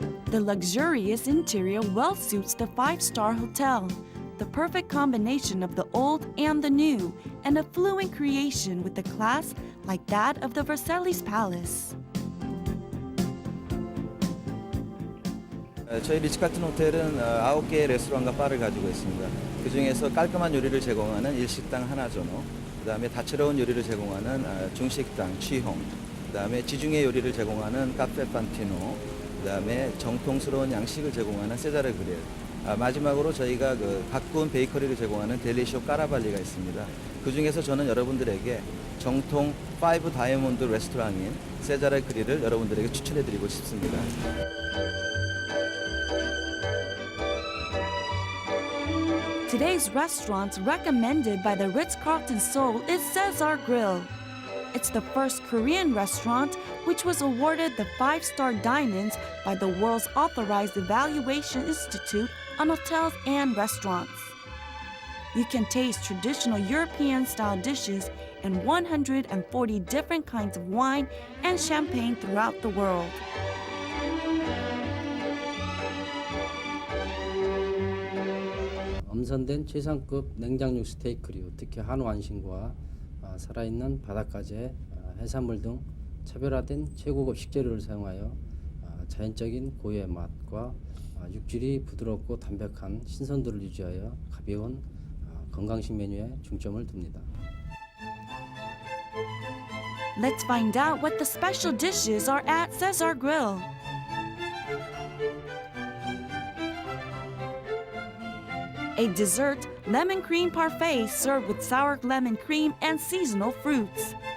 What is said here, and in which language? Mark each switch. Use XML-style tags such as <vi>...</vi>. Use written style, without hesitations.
<en>The luxurious interior well suits the five-star hotel, the perfect combination of the old and the new, and a fluent creation with a class like that of the Versailles Palace.</en> <ko>저희 리츠카튼 호텔은 9개의 레스토랑과 바를 가지고 있습니다. 그 중에서 깔끔한 요리를 제공하는 일식당 하나전호, 그 다음에 다채로운 요리를 제공하는 중식당 취홍, 그 다음에 지중해 요리를 제공하는 카페 판티노, 그 다음에 정통스러운 양식을 제공하는 세자르 그릴, 마지막으로 저희가 가꾸운 베이커리를 제공하는 델리쇼 까라발리가 있습니다. 그 중에서 저는 여러분들에게 정통 5 다이아몬드 레스토랑인 세자르 그릴을 여러분들에게 추천해드리고 싶습니다.</ko> <en>Today's restaurant recommended by the Ritz-Carlton Seoul is Cesar Grill. It's the first Korean restaurant which was awarded the 5-star Dinans by the world's authorized evaluation institute on hotels and restaurants. You can taste traditional European-style dishes and 140 different kinds of wine and champagne throughout the world.</en> <ko>엄선된 최상급 냉장육 스테이크류, 특히 한우 안심과 살아있는 바닷가재, 해산물 등 차별화된 최고급 식재료를 사용하여 자연적인 고유의 맛과 육질이 부드럽고 담백한 신선도를 유지하여 가벼운 건강식 메뉴에 중점을 둡니다.</ko> <en>Let's find out what the special dishes are at Cesar Grill. A dessert lemon cream parfait served with sour lemon cream and seasonal fruits.</en>